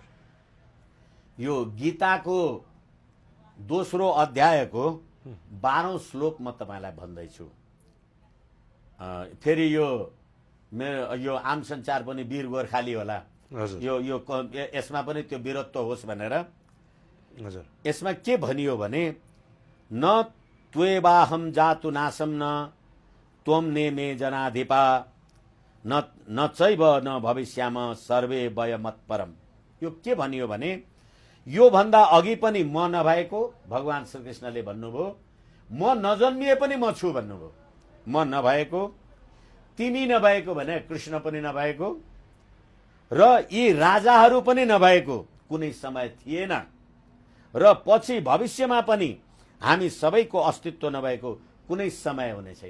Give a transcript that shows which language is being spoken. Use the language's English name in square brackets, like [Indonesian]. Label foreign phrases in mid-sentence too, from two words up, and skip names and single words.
[Nepali] यो गीताको दोस्रो अध्यायको 12औं श्लोक म तपाईलाई भन्दैछु। फेरि यो आम सञ्चार पनि वीर गोर्खाली होला, यसमा पनि त्यो वीरत्व होस् भनेर। हजुर, [Sanskrit] यसमा के भनियो भने न त्वेवाहम जातु नासम न त्वम नेमे जनाधिपा न चैव न भविष्याम सर्वे वयमत परम। [Nepali] यो के भनियो भने यो भन्दा अघि पनि म नभएको, भगवान श्रीकृष्णले भन्नुभयो, म नजन्मिए पनि म छु भन्नुभयो। म नभएको, तिमी नभएको भने कृष्ण पनि नभएको र यी राजाहरू पनि नभएको कुनै समय थिएन र पछि भविष्यमा पनि हामी सबैको अस्तित्व नभएको कुनै समय हुने छैन।